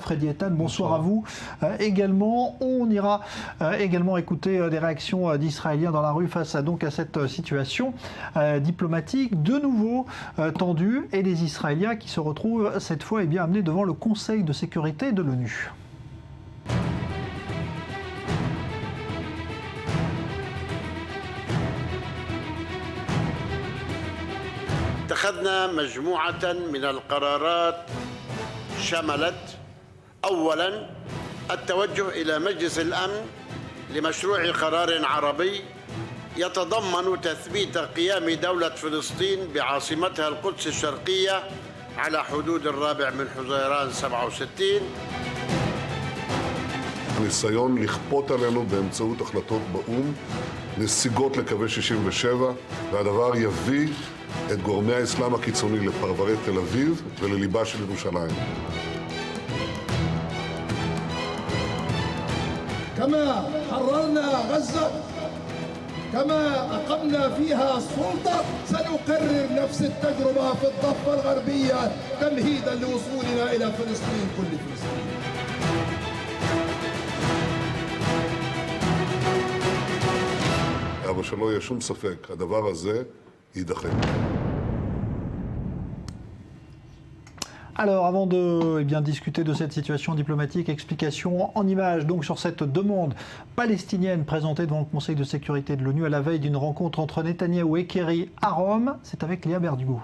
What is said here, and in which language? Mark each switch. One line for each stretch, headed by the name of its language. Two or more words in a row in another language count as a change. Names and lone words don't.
French: Freddy Ethan, bonsoir à vous. Également, on ira également écouter des réactions d'Israéliens dans la rue face à cette situation diplomatique de nouveau tendue et les Israéliens qui se retrouvent cette fois amenés devant le Conseil de sécurité de l'ONU.
Arabic: اتخذنا مجموعة من القرارات شملت أولاً التوجه إلى مجلس الأمن لمشروع قرار عربي يتضمن تثبيت قيام دولة فلسطين بعاصمتها القدس الشرقية على حدود 4 حزيران 67.
Hebrew: ניסיון לכפות עלינו באמצעות החלטות באו"ם נסיגות לקווי 67, והדבר יביא את גורמי האסלאם הקיצוני לפרברי תל אביב ולליבה של ירושלים.
Arabic: كما حررنا غزة كما أقمنا فيها السلطة سنكرر نفس التجربة في الضفة الغربية تمهيدا لوصولنا إلى فلسطين كل فلسطين.
Hebrew: אבל שלא יהיה שום ספק, הדבר הזה יידחה.
French: Alors, avant de discuter de cette situation diplomatique, explication en images donc sur cette demande palestinienne présentée devant le Conseil de sécurité de l'ONU à la veille d'une rencontre entre Netanyahou et Kerry à Rome. C'est avec Léa Berdugo.